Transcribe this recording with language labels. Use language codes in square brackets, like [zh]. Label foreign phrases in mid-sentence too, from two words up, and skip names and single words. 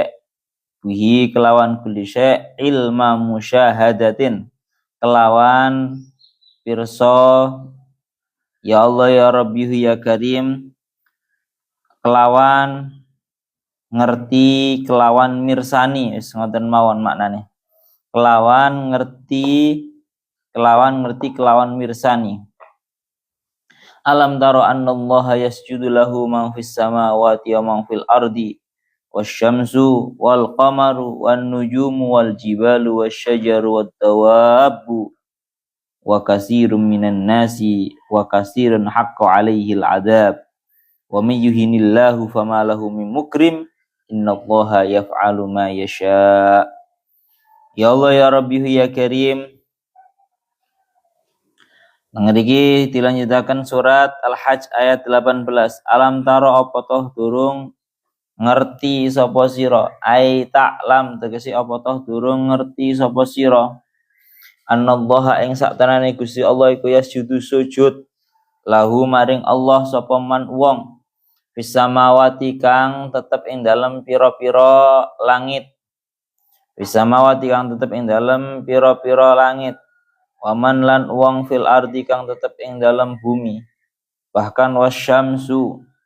[ar] شيء علم مشاهدة [jv] kelawan pirsa [ar] يا الله يا رب يا كريم [jv] kelawan ngerti kelawan mirsani wis ngoten mawon maknane kelawan ngerti kelawan mirsani. [ar] ألم تر أن الله يسجد له من في السماوات ومن في الأرض والشمس والقمر والنجوم والجبال والشجر والدواب وكثير من الناس وكثير حق عليه العذاب ومن يهن الله فما له من مكرم إن الله يفعل ما يشاء. يا الله يا رب يا كريم. [jv] Ngeriki dilanjutakan surat Al-Hajj ayat 18. [ar] ألم تر [jv] apa toh durung ngerti sapa sira [ar] أي تعلم [jv] tegese apa toh durung ngerti sapa sira annallaha ing saktenane Gusti Allah iku yasjudu sujud lahu maring Allah sapa man wong bisamawati kang tetep ing dalem pira-pira langit bisamawati kang tetep ing dalem pira-pira langit waman lan wong [ar] في الأرض [jv] kang tetep ing dalem bumi bahkan wasyamsu